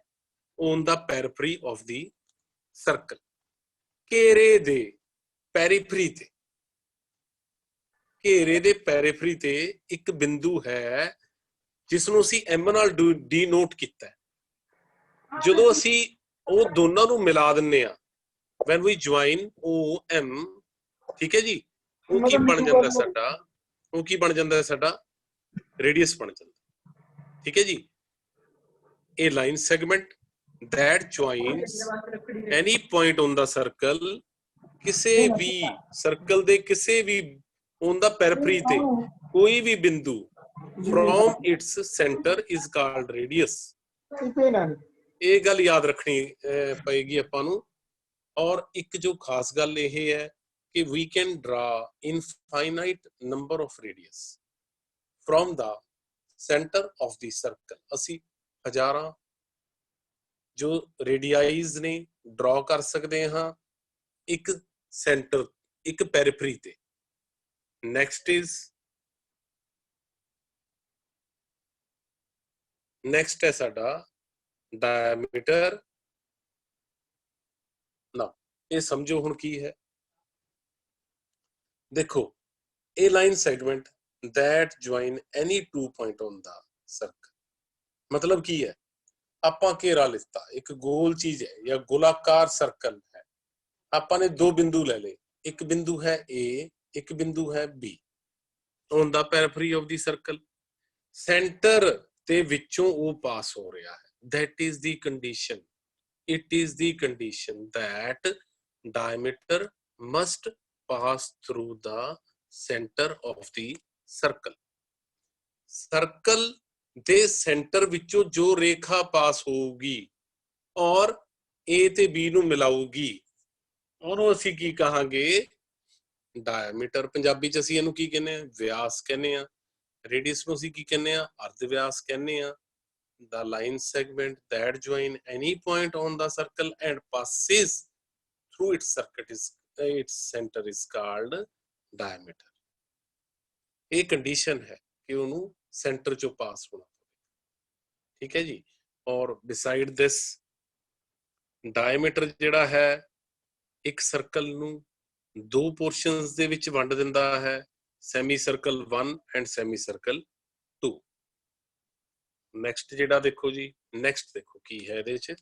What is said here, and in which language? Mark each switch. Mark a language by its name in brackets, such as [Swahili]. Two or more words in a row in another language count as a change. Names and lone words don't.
[English] on the periphery of the circle, [Punjabi] ਘੇਰੇ ਦੇ ਪੈਰੀਫਰੀ ਤੇ। ਘੇਰੇ ਦੇ ਪੈਰੀਫਰੀ ਤੇ ਇੱਕ ਬਿੰਦੂ ਹੈ ਜਿਸ ਨੂੰ ਅਸੀਂ M ਨਾਲ ਡੀਨੋਟ ਕੀਤਾ ਹੈ। ਜਦੋਂ ਅਸੀਂ ਉਹ ਦੋਨਾਂ ਨੂੰ ਮਿਲਾ ਦਿੰਨੇ ਆ, [English] when we join OM, [Punjabi] ਠੀਕ ਹੈ ਜੀ, ਉਹ ਕੀ ਬਣ ਜਾਂਦਾ ਸਾਡਾ? ਉਹ ਕੀ ਬਣ ਜਾਂਦਾ ਸਾਡਾ? ਰੇਡੀਅਸ ਬਣ ਜਾਂਦਾ। ਠੀਕ ਹੈ ਜੀ। ਇਹ [English] line segment that joins any point on the circle, [Punjabi] ਕਿਸੇ ਵੀ ਸਰਕਲ ਦੇ ਕਿਸੇ ਵੀ [English] on the periphery [Punjabi] ਤੇ ਕੋਈ ਵੀ ਬਿੰਦੂ [English] from its center is called radius। [Punjabi] ਇਹ ਗੱਲ ਯਾਦ ਰੱਖਣੀ ਪਏਗੀ ਆਪਾਂ ਨੂੰ। [English] ਔਰ ਇੱਕ ਜੋ ਖਾਸ ਗੱਲ ਇਹ ਹੈ ਕਿ we can draw infinite number of radius from the center of the circle। [Punjabi] ਅਸੀਂ ਹਜ਼ਾਰਾਂ ਜੋ ਰੇਡੀਆਈਜ਼ ਨੇ [English] ਡਰਾ ਕਰ [Punjabi] ਸਕਦੇ ਹਾਂ ਇੱਕ ਸੈਂਟਰ, ਇੱਕ ਪੈਰੀਫਰੀ ਤੇ। ਨੈਕਸਟ ਹੈ ਸਾਡਾ ਡਾਇਮੀਟਰ। ਨਾ ਇਹ ਸਮਝੋ ਹੁਣ ਕੀ ਹੈ। ਦੇਖੋ, ਇਹ [English] line segment that join any 2 point on the circle, [Punjabi] ਮਤਲਬ ਕੀ ਹੈ? ਆਪਾਂ ਘੇਰਾ ਲਿੱਤਾ, ਇੱਕ ਗੋਲ ਚੀਜ਼ ਹੈ ਜਾਂ ਗੋਲਾਕਾਰ ਸਰਕਲ ਹੈ। ਆਪਾਂ ਨੇ ਦੋ ਬਿੰਦੂ ਲੈ ਲਏ, ਇੱਕ ਬਿੰਦੂ ਹੈ A, ਇੱਕ ਬਿੰਦੂ ਹੈ B [English] on the periphery of the circle. [Punjabi] ਸੈਂਟਰ ਤੇ ਵਿੱਚੋਂ ਉਹ ਪਾਸ ਹੋ ਰਿਹਾ ਹੈ। [English] that is the condition, it is the condition that diameter must pass through the center of the circle। [Punjabi] ਸਰਕਲ ਦੇ ਸੈਂਟਰ ਵਿੱਚੋਂ ਜੋ ਰੇਖਾ ਪਾਸ ਹੋਊਗੀ ਔਰ A ਤੇ B ਨੂੰ ਮਿਲਾਊਗੀ, ਉਹਨੂੰ ਅਸੀਂ ਕੀ ਕਹਾਂਗੇ? ਡਾਇਮੀਟਰ। ਪੰਜਾਬੀ ਚ ਅਸੀਂ ਇਹਨੂੰ ਕੀ ਕਹਿੰਦੇ ਆ? ਵਿਆਸ ਕਹਿੰਦੇ ਆ। ਰੇਡੀਅਸ ਨੂੰ ਅਸੀਂ ਕੀ ਕਹਿੰਦੇ ਆ? ਅਰਧ ਵਿਆਸ ਕਹਿੰਦੇ ਆ। [English] the line segment that join any point on the circle and passes through its center is called diameter। [Punjabi] ਇਹ ਕੰਡੀਸ਼ਨ ਹੈ ਕਿ ਉਹਨੂੰ ਸੈਂਟਰ ਚੋਂ ਪਾਸ ਹੋਣਾ ਪਵੇ। ਠੀਕ ਹੈ ਜੀ। ਔਰ [English] beside this [Punjabi] ਡਾਇਮੀਟਰ ਜਿਹੜਾ ਹੈ ਇੱਕ ਸਰਕਲ ਨੂੰ ਦੋ ਪੋਰਸ਼ਨਸ ਦੇ ਵਿੱਚ ਵੰਡ ਦਿੰਦਾ ਹੈ, [English] semi circle 1 and semi circle 2. [Punjabi] ਨੈਕਸਟ ਜਿਹੜਾ ਦੇਖੋ ਜੀ, ਨੈਕਸਟ ਦੇਖੋ ਕੀ ਹੈ ਇਹਦੇ ਚ?